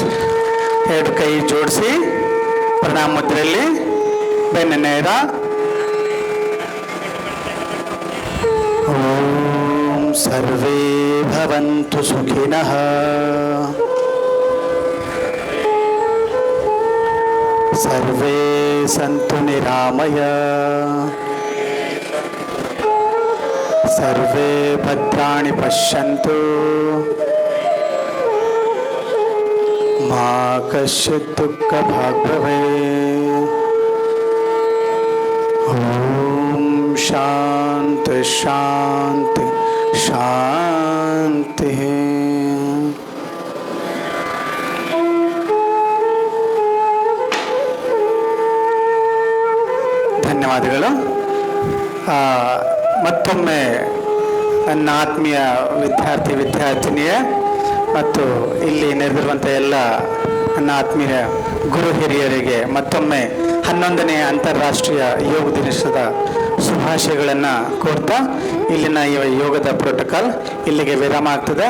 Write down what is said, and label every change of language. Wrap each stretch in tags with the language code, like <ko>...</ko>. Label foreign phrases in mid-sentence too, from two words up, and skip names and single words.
<kn>ಎರಡು ಕೈ ಜೋಡಿಸಿ ಪ್ರಣಾಮ ಮುದ್ರೆಯಲ್ಲಿ ಬೆನ್ನ ನೇರ.</kn> <sa>ಓಂ ಸರ್ವೇ ಭವಂತು ಸುಖಿನಃ. ಸರ್ವೇ ಸಂತು ನಿರಾಮಯ. ಸರ್ವೇ ಭದ್ರಾಣಿ ಪಶ್ಯಂತು. ಮಾ ಕಶ್ಚಿತ್ ದುಃಖ ಭಾಗ್ ಭವೇತ್. ಓಂ ಶಾಂತಿ ಶಾಂತಿ ಶಾಂತಿ.</sa> <kn>ಧನ್ಯವಾದಗಳು. ಮತ್ತೊಮ್ಮೆ ನನ್ನ ಆತ್ಮೀಯ ವಿದ್ಯಾರ್ಥಿನಿಯೇ ಮತ್ತು ಇಲ್ಲಿ ನೆರೆದಿರುವಂಥ ಎಲ್ಲ ನನ್ನ ಆತ್ಮೀಯ ಗುರು ಹಿರಿಯರಿಗೆ ಮತ್ತೊಮ್ಮೆ 11ನೇ ಅಂತಾರಾಷ್ಟ್ರೀಯ ಯೋಗ ದಿನದ ಶುಭಾಶಯಗಳನ್ನು ಕೋರ್ತಾ ಇಲ್ಲಿನ ಯೋಗದ ಪ್ರೋಟೋಕಾಲ್ ಇಲ್ಲಿಗೆ ವಿರಾಮ ಆಗ್ತದೆ.</kn>